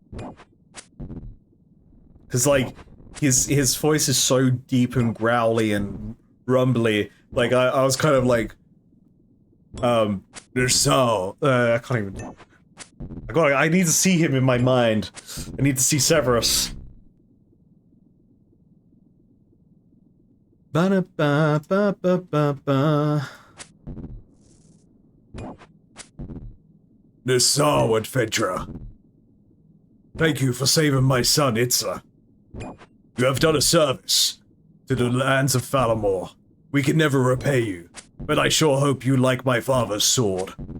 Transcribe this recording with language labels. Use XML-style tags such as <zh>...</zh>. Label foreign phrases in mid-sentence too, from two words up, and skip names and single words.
<en>Because like his voice is so deep and growly and rumbly. Like I was kind of like, there's so I can't even. I need to see him in my mind. I need to see Severus. Ba ba ba ba ba ba. Nassau, adventurer. Thank you for saving my son, Itza. You have done a service to the lands of Falamore. We can never repay you, but I sure hope you like my father's sword.</en>